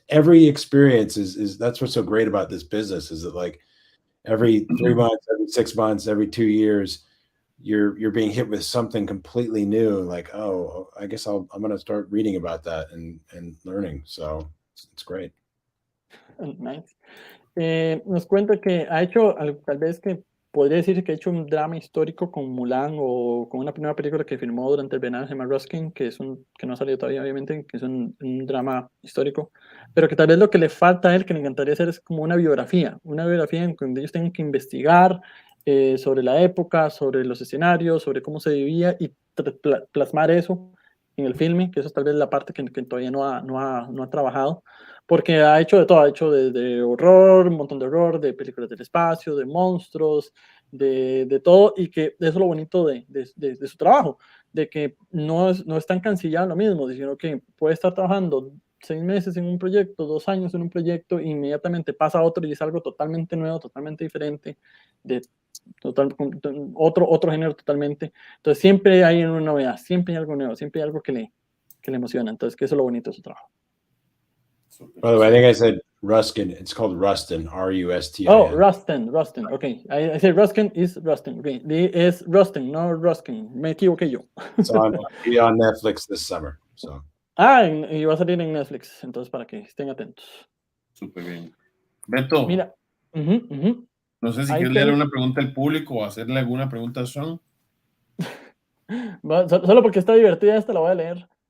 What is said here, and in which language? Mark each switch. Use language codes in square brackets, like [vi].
[en] Every experience is that's what's so great about this business, is that like every 3 months, every 6 months, every 2 years, you're being hit with something completely new. Like, oh, I guess I'm going to start reading about that and learning. So it's great. Nice. [es] Nos cuenta que ha hecho, tal vez que podría decir que ha hecho un drama histórico con Mulan, o con una primera película que filmó durante el verano, se llama Ruskin, que que no ha salido todavía, obviamente, que es un drama histórico, pero que tal vez lo que le falta a él, que le encantaría hacer, es como una biografía en donde ellos tengan que investigar sobre la época, sobre los escenarios, sobre cómo se vivía, y plasmar eso en el filme, que eso es tal vez la parte que todavía no ha trabajado, porque ha hecho de todo, ha hecho de horror, un montón de horror, de películas del espacio, de monstruos, de todo, y que eso es lo bonito de su trabajo, de que no es tan cansillado lo mismo, sino que puede estar trabajando 6 meses en un proyecto, 2 años en un proyecto, e inmediatamente pasa a otro y es algo totalmente nuevo, totalmente diferente, de otro género totalmente. Entonces siempre hay una novedad, siempre hay algo nuevo, siempre hay algo que le emociona. Entonces, que eso es lo bonito de su trabajo. [en] By the way, I think I said Ruskin. It's called Rustin, Rustin. Oh, Rustin. Okay. I said Ruskin is Rustin. Okay. [es] Es Rustin, no Ruskin. Me equivoqué yo. [en] It's on Netflix this summer. So. [es] Y va a salir en Netflix, entonces para que estén atentos. Súper bien. Beto. Mira. No sé si quieres leer una pregunta al público o hacerle alguna pregunta a Sean. Solo porque está divertida, esta la voy a leer.